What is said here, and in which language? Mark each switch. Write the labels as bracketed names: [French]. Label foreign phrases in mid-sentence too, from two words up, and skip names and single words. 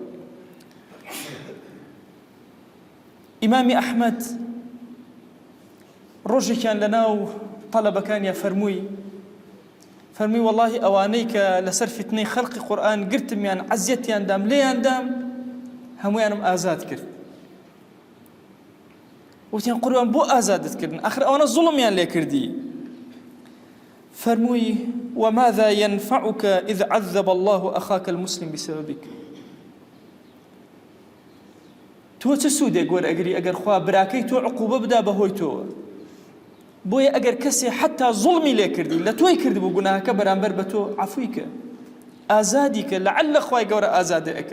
[Central Kurdish] ئیمامی ئەحمەد ڕۆژێکیان لەناو تەڵەبەکانیان فەرمووی وەڵڵاهی ئەوانەی کە لەسەر فتنەی خەڵقی قورئان گرتمیان عەزیەتیان دام لێیان دام هەموویانم ئازاد کرد. وتیان قوربان بۆ ئازادت کردن؟ ئاخر ئەوانە زوڵمیان لێ کردی. [Arabic] فەرمووی وماذا ينفعك إذ عذب الله أخاك المسلم بسببك. [Central Kurdish] تۆ چه سوودێک وەرئەگری ئەگەر خوا براکەی تۆ عقوبە بدا بەهۆی تۆوە؟ بۆیە ئەگەر کەسێ حتا زوڵمی لێ کردی لە تۆی کردبوو گوناهەکە بەرامبەر بە تۆ عەفوی کە، ئازادی کە، لەعەلە خوای گەورە ئازادە ئەکە.